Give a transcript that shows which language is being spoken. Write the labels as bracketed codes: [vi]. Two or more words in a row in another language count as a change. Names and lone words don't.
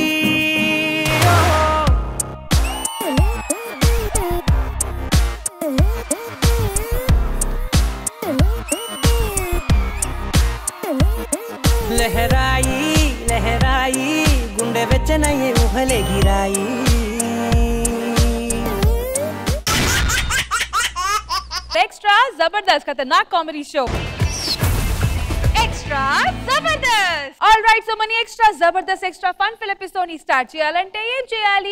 [te] లహరాయి లహరాయి గుండె వెచ్చనయ్యే ఊహలే గిరాయి. [hi] एक्स्ट्रा जबरदस्त खतरनाक [en] comedy show [hi] एक्स्ट्रा जबरदस्त. [en] all right, [te] సో మన ఎక్స్ట్రా జబర్దస్త్ ఎక్స్ట్రా [en] fun fill episode [te] ని స్టార్ట్ చేయాలంటే ఏం చేయాలి?